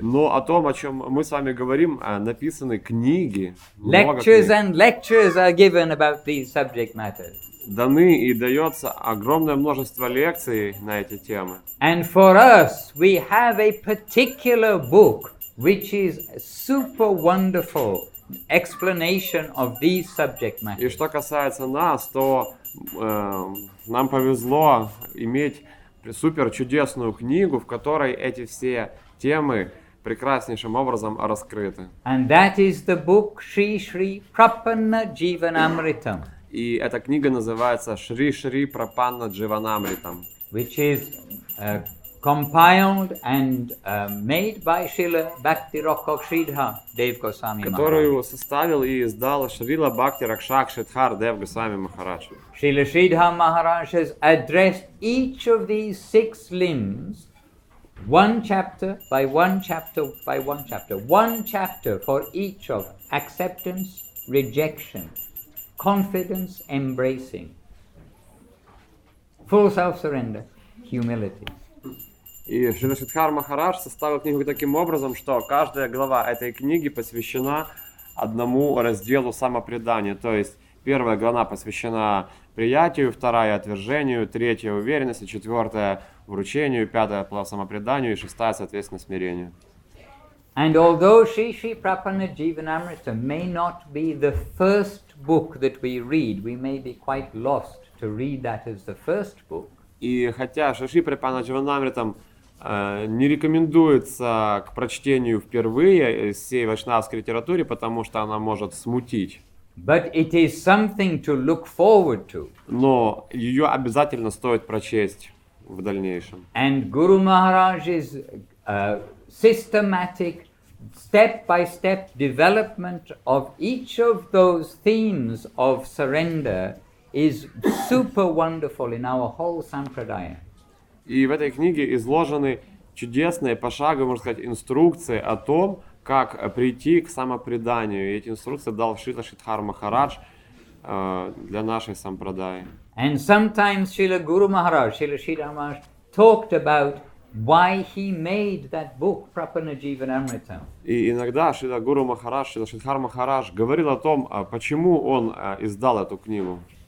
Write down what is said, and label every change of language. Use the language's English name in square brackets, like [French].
[Russian] Но о том, о чем мы с вами говорим, написаны книги. Много [English] Lectures [Russian] книг. [English] and lectures are given about these subject matters. [Russian] Даны и дается огромное множество лекций на эти темы. [English] And for us, we have a particular book which is a super wonderful explanation of these subject [Russian] И [English] matters. [Russian] что касается нас, то нам повезло иметь супер чудесную книгу, в которой эти все темы прекраснейшим образом раскрыты. [English] And that is the book Shri Shri Prapanna Jivanamritam, [Russian] И эта книга называется Шри Шри Прапанна Дживанамритам, [English] which is compiled and made by Srila Bhakti Rakshak Sridhar Dev Goswami Maharaj. [Russian] Которую составил и издал Шрила Бхакти Ракшак Шридхар Дев Госвами Махарадж. [English] Srila Sridhar Maharaj has addressed each of these 6 limbs one chapter by one chapter by one chapter. One chapter for each of acceptance, rejection, confidence, embracing, full self-surrender, humility. [Russian] И Шрила Шридхар Махарадж составил книгу таким образом, что каждая глава этой книги посвящена одному разделу самопредания. То есть первая глава посвящена приятию, вторая отвержению, третья уверенности, четвертая вручению, пятая самопреданию и шестая, соответственно, смирению. [English] And although Sri Sri Prapanna Jivanamrita may not be the first book that we read, we may be quite lost to read that as the first book. [Russian] И хотя Шри Шри Прапанна Дживанамритам не рекомендуется к прочтению впервые из всей вайшнавской литературе, потому что она может смутить. [English] But it is something to look forward to. [Russian] Но ее обязательно стоит прочесть в дальнейшем. [English] And Guru Maharaj's systematic, step-by-step development of each of those themes of surrender is super wonderful in our whole sampradaya. [Russian] И в этой книге изложены чудесные, пошаговые, можно сказать, инструкции о том, как прийти к самопреданию. И эти инструкции дал Шрила Шридхар Махарадж для нашей сампрадаи. [English] And sometimes Srila Guru Maharaj, Srila Sridhar Maharaj, talked about why he made that book, Prapanna Jivanamrita. [Russian] И иногда Шрила Гуру Махарадж, Шрила Шридхар Махарадж говорил о том, почему он издал эту книгу.